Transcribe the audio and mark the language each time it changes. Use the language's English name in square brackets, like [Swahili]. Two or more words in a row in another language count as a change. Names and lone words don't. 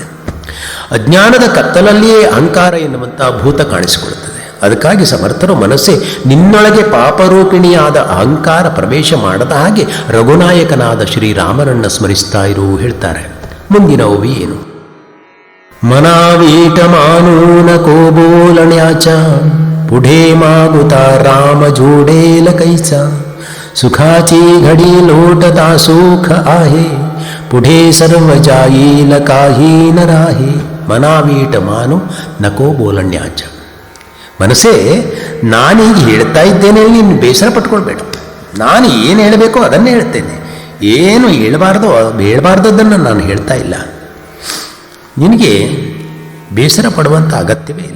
[Kannada] ಅಜ್ಞಾನದ ಕತ್ತಲಲ್ಲಿಯೇ ಅಹಂಕಾರ ಎನ್ನುವಂಥ ಭೂತ ಕಾಣಿಸಿಕೊಳ್ಳುತ್ತದೆ. ಅದಕ್ಕಾಗಿ ಸಮರ್ಥರು ಮನಸ್ಸೇ ನಿನ್ನೊಳಗೆ ಪಾಪರೂಪಿಣಿಯಾದ ಅಹಂಕಾರ ಪ್ರವೇಶ ಮಾಡದ ಹಾಗೆ ರಘುನಾಯಕನಾದ ಶ್ರೀರಾಮನನ್ನು ಸ್ಮರಿಸ್ತಾ ಇರು ಹೇಳ್ತಾರೆ. ಮುಂದಿನ ಓವಿ ಏನು? [Marathi] मना वीट मानू नको बोलण्याचा पुढे मागुता राम जोडेल कैसा सुखाची घडी लोटता सुख आहे पुढे सर्व जाईल काही न राहे मना वीट मानू नको बोलण्याचा. [Kannada] ಮನಸ್ಸೇ, ನಾನೀಗ ಹೇಳ್ತಾ ಇದ್ದೇನೆ, ನೀನು ಬೇಸರ ಪಟ್ಕೊಳ್ಬೇಡ. ನಾನು ಏನು ಹೇಳಬೇಕೋ ಅದನ್ನೇ ಹೇಳ್ತೇನೆ. ಏನು ಹೇಳಬಾರ್ದದ್ದನ್ನು ನಾನು ಹೇಳ್ತಾ ಇಲ್ಲ. ನಿನಗೆ ಬೇಸರ ಪಡುವಂಥ ಅಗತ್ಯವೇ ಇಲ್ಲ.